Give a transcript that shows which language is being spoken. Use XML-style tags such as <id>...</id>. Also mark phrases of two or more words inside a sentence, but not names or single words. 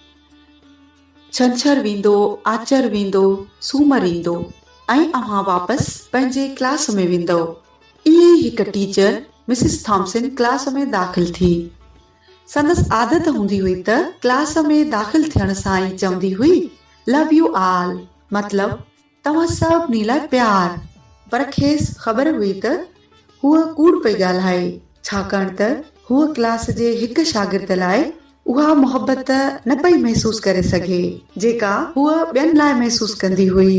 <sd>छंछर वेंदो, आचर वेंदो, सूमर ईंदो ऐं अव्हां वापसि पंहिंजे क्लास में वेंदो। इहे हिकु टीचर मिसिस थॉम्सन क्लास में दाख़िल थी। संदसि आदत हूंदी हुई त क्लास में दाख़िल थियण सां ई चवंदी हुई</sd> <en>love you all,</en> <sd>मतलब तव्हां सभिनी लाइ प्यार। पर खेसि ख़बर हुई त हूअ कूड़ पई ॻाल्हाए, छाकाणि त हूअ क्लास जे हिकु शागिर्द लाइ उहा मोहबत न पई महसूस करे सघे जेका हूअ ॿियनि लाइ महसूस कंदी हुई।</sd>